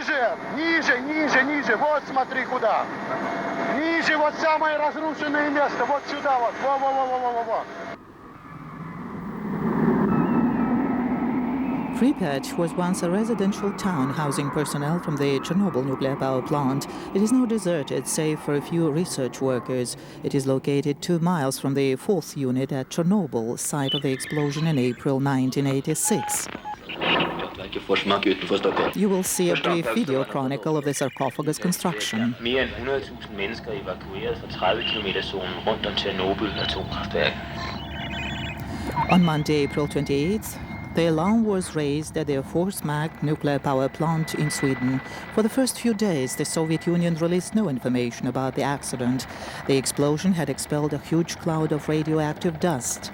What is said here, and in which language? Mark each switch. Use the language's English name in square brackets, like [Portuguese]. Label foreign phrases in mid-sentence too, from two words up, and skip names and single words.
[Russian] ниже, вот смотри куда. Ниже, вот самое разрушенное место, вот сюда вот, во. [English] Pripyat was once a residential town housing personnel from the Chornobyl nuclear power plant. It is now deserted, save for a few research workers. It is located 2 miles from the 4th unit at Chernobyl, site of the explosion in April 1986. You will see a brief video chronicle of the sarcophagus construction. [Danish] Mere end 100.000 mennesker evakueret fra 30-kilometer-zonen rundt om Chornobyl atomkraftværk. [English] On Monday, April 28th, the alarm was raised at the Forsmark nuclear power plant in Sweden. For the first few days, the Soviet Union released no information about the accident. The explosion had expelled a huge cloud of radioactive dust.